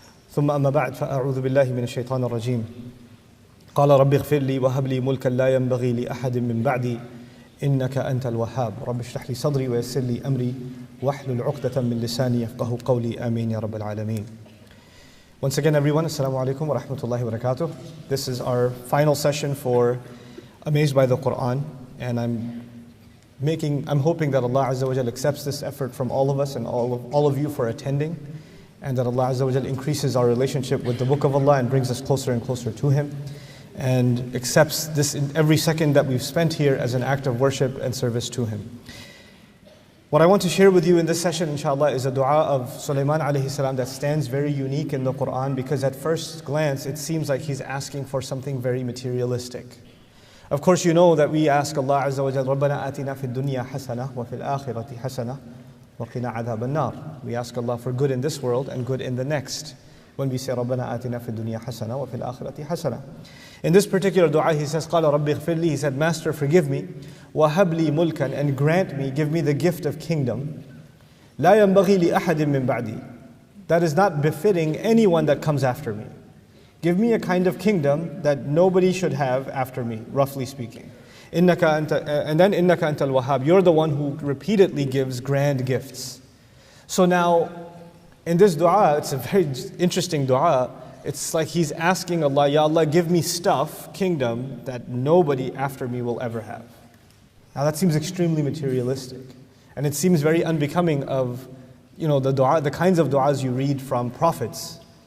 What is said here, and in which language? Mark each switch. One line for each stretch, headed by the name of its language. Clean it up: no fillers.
Arabic: ثم أما بعد فأعوذ بالله من الشيطان الرجيم. قال رب اغفر لي وهب لي ملكا لا ينبغي لأحد من بعدي إنك أنت الوهاب. رب اشرح لي صدري ويسر لي أمري واحلل عقدة من لساني يفقه قولي. آمين يا رب العالمين.
English: Once again, everyone, assalamu alaikum wa rahmatullahi wa barakatuh. This is our final session for Amazed by the Quran, and I'm hoping that Allah Azza wa Jal accepts this effort from all of us and all of you for attending, and that Allah Azza wa Jal increases our relationship with the Book of Allah and brings us closer and closer to Him, and accepts this in every second that we've spent here as an act of worship and service to Him. What I want to share with you in this session, inshallah, is a dua of Suleiman alayhi salam that stands very unique in the Quran, because at first glance it seems like he's asking for something very materialistic. Of course, you know that we ask Allah Azza wa Jalla,
Arabic: رَبَّنَا آتِنَا فِي الدُّنْيَا حَسَنَةً وَفِي الْآخِرَةِ حَسَنَةً وَقِنَا عَذَابَ النَّارِ.
English: We ask Allah for good in this world and good in the next. When we say
Arabic: رَبَّنَا آتِنَا فِي الدُّنْيَا حَسَنَةً وَفِي الْآخِرَةِ حَسَنَةً.
English: In this particular dua, he says,
Arabic: قَالَ رَبِّ اغْفِرْ لِي.
English: He said, Master, forgive me.
Arabic: وَهَبْ لِي مُلْكًا.
English: And grant me, give me the gift of kingdom.
Arabic: لَا يَنْبَغِي لِأَحَدٍ مِّن بَعْدِي.
English: That is not befitting anyone that comes after me. Give me a kind of kingdom that nobody should have after me, roughly speaking. And then
Arabic: إِنَّكَ أَنْتَ الْوَهَّابِ.
English: You're the one who repeatedly gives grand gifts. So now, in this dua, it's a very interesting dua. It's like he's asking Allah, Ya Allah, give me stuff, kingdom, that nobody after me will ever have. Now that seems extremely materialistic. And it seems very unbecoming of, the dua, the kinds of du'as you read from prophets.